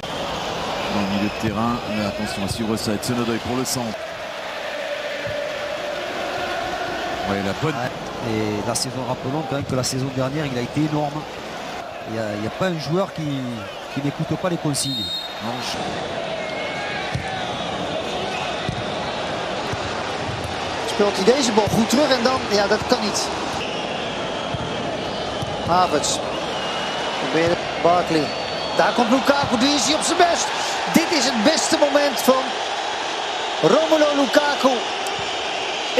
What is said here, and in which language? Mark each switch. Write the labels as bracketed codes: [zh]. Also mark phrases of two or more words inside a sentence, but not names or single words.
[fr] Dans le milieu de terrain. Mais attention à suivre ça. Hudson-Odoi pour le centre. Ouais, la bonne... Et la saison, rappelons quand même que la saison dernière, il a été énorme. Il n'y a pas un joueur qui n'écoute pas les consignes. [nl] Speelt hij deze bal goed terug en dan, ja, dat kan niet. Havertz. Probeert Barkley. Daar komt Lukaku, die is hij op zijn best. Dit is het beste moment van Romelu Lukaku in de wedstrijd.